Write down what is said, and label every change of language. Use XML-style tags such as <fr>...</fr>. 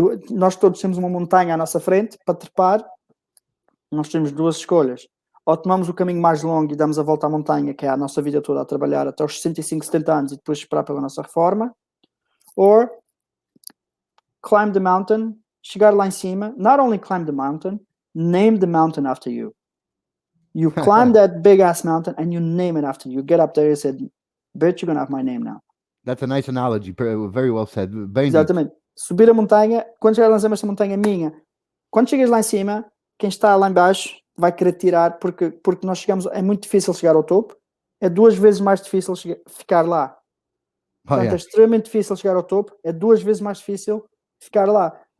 <pt>Nós todos temos uma montanha à nossa frente para trepar. Nós temos 2 escolhas. Ou tomamos o caminho mais longo e damos a volta à montanha, que é a nossa vida toda a trabalhar até os 65, 70 anos e depois esperar pela nossa reforma.</pt> <en>Or climb the mountain,</en> <pt>chegar lá em cima.</pt> <en>Not only climb the mountain, name the mountain after you. You climb that big ass mountain and you name it after you. You get up there and say, "Bitch, you're gonna have my name now." That's a nice analogy. Very well said. Bem</en> <pt>exatamente. Dito. Subir a montanha, quando chegar lá em cima, esta montanha é minha. Quando chegas lá em cima, quem está lá em baixo vai querer tirar, porque nós chegamos, é muito difícil chegar ao topo, é 2 vezes mais difícil ficar lá. Portanto, é extremamente difícil chegar ao topo, é 2 vezes mais difícil ficar lá.</pt>